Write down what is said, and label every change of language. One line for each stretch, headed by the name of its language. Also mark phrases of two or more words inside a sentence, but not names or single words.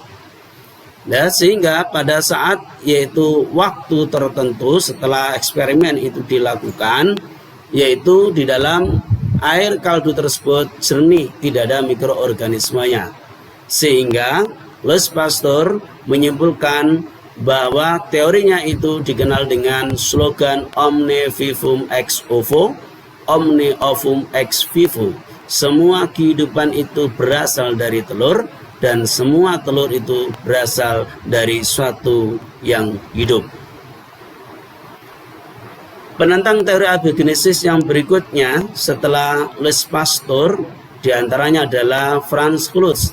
Indonesian: Ya, sehingga pada saat yaitu waktu tertentu setelah eksperimen itu dilakukan, yaitu di dalam air kaldu tersebut jernih, tidak ada mikroorganismenya. Sehingga Louis Pasteur menyimpulkan bahwa teorinya itu dikenal dengan slogan
Latin: omne vivum ex ovo, omne ovum ex vivo.
Indonesian: Semua kehidupan itu berasal dari telur dan semua telur itu berasal dari suatu yang hidup. Penentang teori abigenesis yang berikutnya setelah Louis Pasteur diantaranya adalah Franz Cloos.